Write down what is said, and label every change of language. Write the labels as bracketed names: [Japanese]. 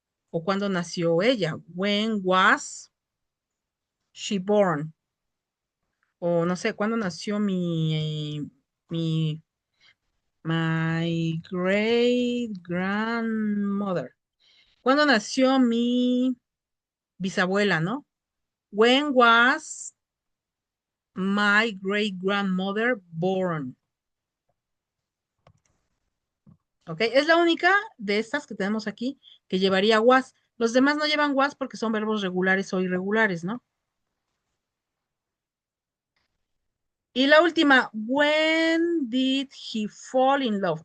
[Spanish] ¿O cuándo nació ella? [English] When was she born? [Spanish] O no sé, ¿cuándo nació mi, [English] my great grandmother? [Spanish] ¿Cuándo nació mi bisabuela, no? [English] When was my great grandmother born? [Spanish] ¿Ok? Es la única de estas que tenemos aquí que llevaría was. Los demás no llevan was porque son verbos regulares o irregulares, ¿no? Y la última, [English] when did he fall in love?